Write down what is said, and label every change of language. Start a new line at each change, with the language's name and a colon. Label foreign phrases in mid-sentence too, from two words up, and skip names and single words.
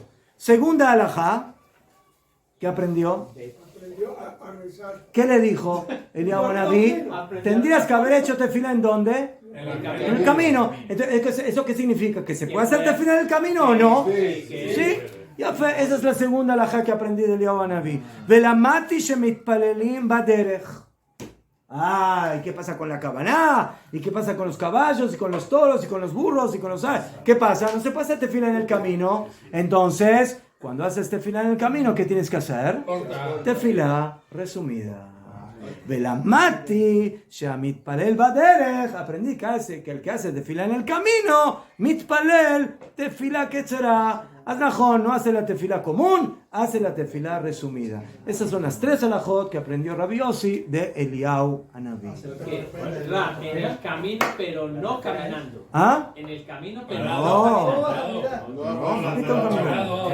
Spanish: Segunda alajá que aprendió. A rezar. ¿Qué le dijo Eliyahu Anabí? Tendrías que haber hecho tefila ¿en dónde? En el camino. Entonces, ¿eso qué significa? ¿Que se puede hacer tefila en el camino o no? ¿Sí? Ya fue, esa es la segunda alajá que aprendí de Eliyahu Anabí.
Hebrew: ולמדתי שמתפללים בדרך.
Spanish: ¿Y qué pasa con la cabaná? ¿Y qué pasa con los caballos? ¿Y con los toros? ¿Y con los burros? ¿Y con los... ¿Qué pasa? No se puede hacer tefila en el camino. Entonces, cuando haces tefila en el camino, ¿qué tienes que hacer? Tefila resumida.
Hebrew: ולמדתי שמתפלל בדרך.
Spanish: Aprendí que el que hace tefila en el camino,
Hebrew: מתפלל תפילה קצרה.
Spanish: Najón no hace la tefila común, hace la tefila resumida. Esas son las 3 alajot que aprendió Rabbi Yossi de Eliyahu Anabí. En el camino, pero no caminando. ¿Ah? En el camino, pero No. caminando.